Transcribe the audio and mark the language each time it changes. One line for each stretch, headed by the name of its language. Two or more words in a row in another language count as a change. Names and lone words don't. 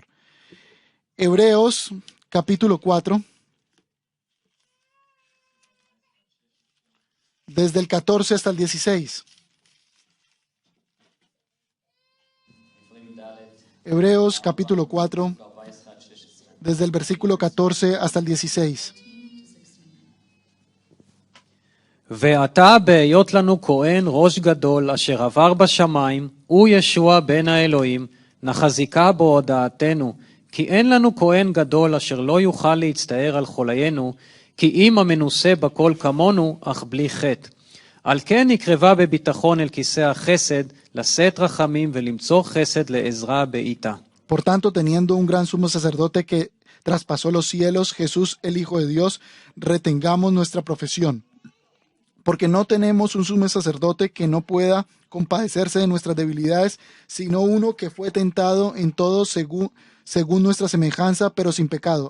Spanish: Hebreos capítulo 4, desde el 14 hasta el 16. Hebreos capítulo 4, desde el versículo 14 hasta el 16.
Hebrew: ועתה בהיות לנו כהן ראש גדול אשר עבר בשמיים, הוא ישוע בן האלוהים, נחזיקה בו הודעתנו, כי אין לנו כהן גדול אשר לא יוכל להצטער על חוליינו, כי אם המנוסה בכל כמונו, אך בלי חטא. על כן נקרבה בביטחון אל כיסא החסד, לשאת רחמים ולמצוא חסד לעזרה בעיתה.
Spanish: Por tanto, teniendo un gran sumo sacerdote que traspasó los cielos, Jesús, el Hijo de Dios, retengamos nuestra profesión. Porque no tenemos un sumo sacerdote que no pueda compadecerse de nuestras debilidades, sino uno que fue tentado en todo según nuestra semejanza, pero sin pecado.